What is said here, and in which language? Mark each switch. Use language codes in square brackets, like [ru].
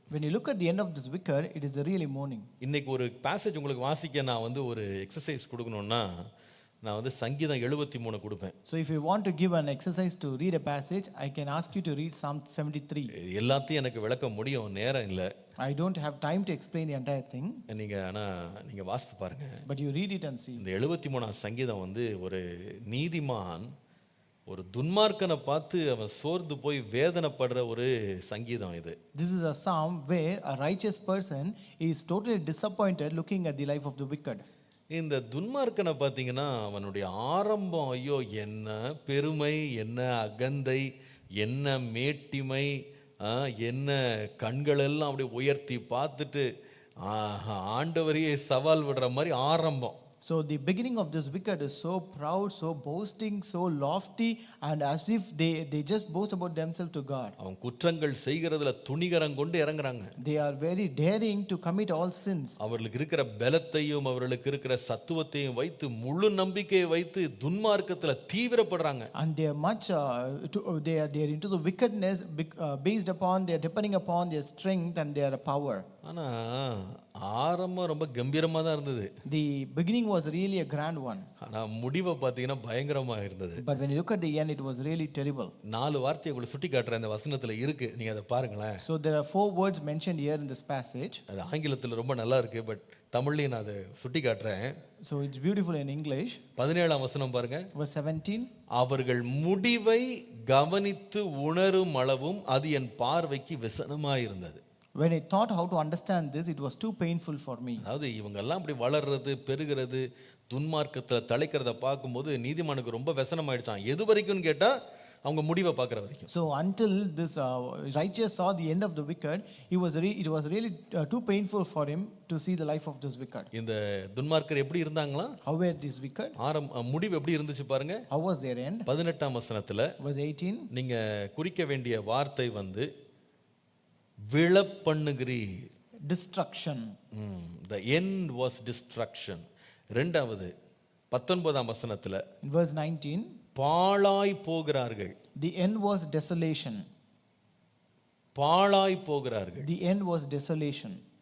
[en] When you look at the end of this wicked, it is really mourning. [ta] இன்னைக்கு ஒரு passage உங்களுக்கு வாசிக்க நான் ஒரு எக்ஸசைஸ் கொடுக்கணும்னா நான் சங்கீதம் 73 கொடுப்பேன். [en] So if you want to give an exercise to read a passage, I can ask you to read Psalm 73. [ta] எல்லாத்தையும் எனக்கு விளக்க முடியும், நேரம் இல்லை. [en] I don't have time to explain the entire thing. [ta] நீங்க வாசித்து பாருங்க. [en] But you read it and see. [ta] இந்த 73ஆம் சங்கீதம் ஒரு நீதிமான் ஒரு துன்மார்க்கனை பார்த்து அவன் சோர்ந்து போய் வேதனைப்படுற ஒரு சங்கீதம் இது. [en] This is a psalm where a righteous person is totally disappointed looking at the life of the wicked. [ta] இந்த துன்மார்க்கனை பார்த்தீங்கன்னா அவனுடைய ஆரம்பம், ஐயோ என்ன பெருமை, என்ன அகந்தை, என்ன மேட்டிமை, என்ன கண்களெல்லாம் அப்படியே உயர்த்தி பார்த்துட்டு ஆண்டவரையே சவால் விடுற மாதிரி ஆரம்பம். [en] So the beginning of this wicked is so proud, so boasting, so lofty, and as if they just boast about themselves to God. [ta] அவன் குற்றங்கள் செய்கிறதுல துணிகரம் கொண்டு இறங்குறாங்க. [en] They are very daring to commit all sins. [ta] அவர்களுக்கு இருக்கிற பலத்தையும் அவர்களுக்கு இருக்கிற சத்துவத்தையும் வைத்து முழு நம்பிக்கையை வைத்து துன்மார்க்கத்துல தீவிரப்படுறாங்க. [en] And they are much they are into the wickedness based upon, they are depending upon their strength and their power. [ta] ஆனா ஆரம்பம் ரொம்ப கம்பீரமா தான் இருந்தது. [en] The beginning was really a grand one. [ta] ஆனா முடிவை பார்த்தீங்கன்னா பயங்கரமா இருந்தது. [en] But when you look at the end, it was really terrible. [ta] 4 வார்த்தையை உங்களுக்கு சுட்டி காட்டுற இந்த வசனத்துல இருக்கு, நீங்க அதை பாருங்களேன். [en] So there are 4 words mentioned here in this passage. [ta] அது ஆங்கிலத்துல ரொம்ப நல்லா இருக்கு, பட் தமிழ்லயும் நான் அதை சுட்டி காட்டுறேன். [en] So it's beautiful in English. [ta] 17ஆம் வசனம் பாருங்க. [en] Verse 17. [ta] அவர்கள் முடிவை கவனித்து உணரும் அளவும் அது என் பார்வைக்கு விசனமாய் இருந்தது. [en] When I thought how to understand this, it was too painful for me. [ta] அதாவது இவங்கெல்லாம் அப்படி வளர்றது பெருகிறது துன்மார்க்கத்தில் தலைக்கிறத பார்க்கும்போது நீதிமானுக்கு ரொம்ப விசனமாயிடுச்சான். எது வரைக்கும்னு கேட்டால் அவங்க முடிவை பார்க்குற வரைக்கும். [en] So until this righteous saw the end of the wicked, it was really too painful for him to see the life of this wicked. [ta] இந்த துன்மார்க்கர் எப்படி இருந்தாங்களா? [en] How were these wicked? [ta] முடிவு எப்படி இருந்துச்சு பாருங்க. [en] How was their end? [ta] 18ஆம் வசனத்துல [en] verse 18. [ta] நீங்க குறிக்க வேண்டிய வார்த்தை விழப்பண்ணுகிறீ. [en] Destruction. The end was destruction. [ta] ரெண்டாவது 19ஆம் வசனத்துல [en] in verse 19, [ta] பாழாய் போகிறார்கள். [en] The end was desolation. [ta] பாழாய் போகிறார்கள். [en] The end was desolation.